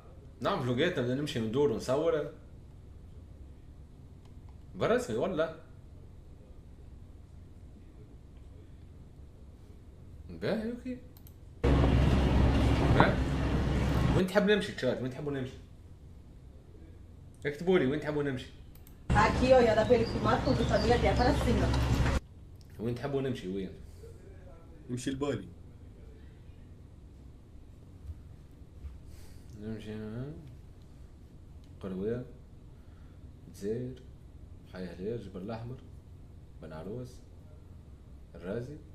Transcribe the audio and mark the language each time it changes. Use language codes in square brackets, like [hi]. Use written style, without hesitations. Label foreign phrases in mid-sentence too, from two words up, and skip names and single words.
[ar] نعمل فلوقات بدنا نمشي ندور ونصور برسمي ولا؟ باهي اوكي. باهي. وين تحب نمشي تشات؟ وين تحبوا نمشي؟ اكتبوا لي وين تحبوا نمشي؟ [pt] Aqui, ó, dá pra ele filmar tudo, sabia? Até para cima. [ar] وين تحبوا نمشي وين؟ نمشي لبالي. نمشي قروية، الجزائر، حي هلال، جبل الأحمر، بن عروس، الرازي.